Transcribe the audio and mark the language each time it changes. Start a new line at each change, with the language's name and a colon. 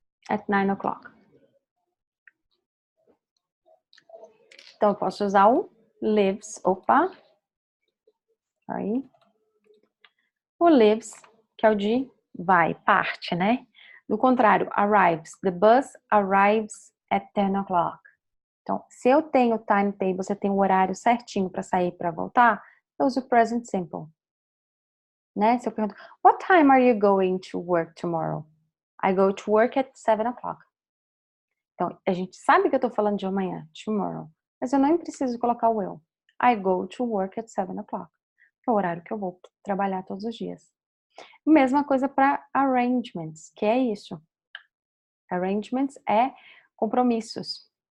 English: At 9 o'clock.
Portuguese: Então, eu posso usar o lives. Opa. Aí. O lives, que é o de vai, parte, né? Do contrário, arrives.
English: The bus arrives at 10 o'clock.
Portuguese: Então, se eu tenho timetable, você tem o horário certinho para sair e para voltar, eu uso o present simple. Né? Se eu pergunto,
English: what time are you going to work tomorrow? I go to work at 7 o'clock.
Portuguese: Então, a gente sabe que eu estou falando de amanhã, tomorrow. Mas eu nem preciso colocar o will.
English: I go to work at 7 o'clock.
Portuguese: Que é o horário que eu vou trabalhar todos os dias. Mesma coisa para arrangements, que é isso. Arrangements é compromissos.